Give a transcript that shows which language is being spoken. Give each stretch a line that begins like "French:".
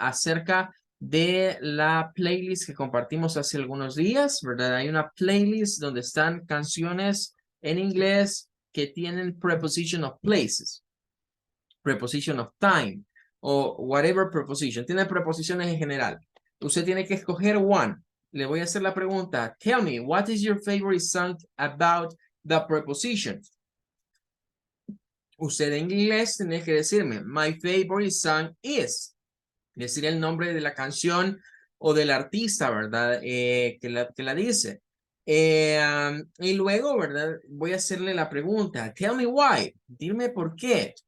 Spanish: Acerca de la playlist que compartimos hace algunos días, ¿verdad? Hay una playlist donde están canciones en inglés que tienen
English: preposition of places, preposition of time
Spanish: o
English: whatever preposition.
Spanish: Tiene preposiciones en general. Usted tiene que escoger one. Le voy a hacer la pregunta.
English: Tell me, what is your favorite song about the preposition?
Spanish: Usted en inglés tiene que decirme,
English: my favorite song is.
Spanish: Decir el nombre de la canción o del artista, ¿verdad? Que la dice. Y luego, ¿verdad? Voy a hacerle la pregunta.
English: Tell me why.
Spanish: Dime por qué.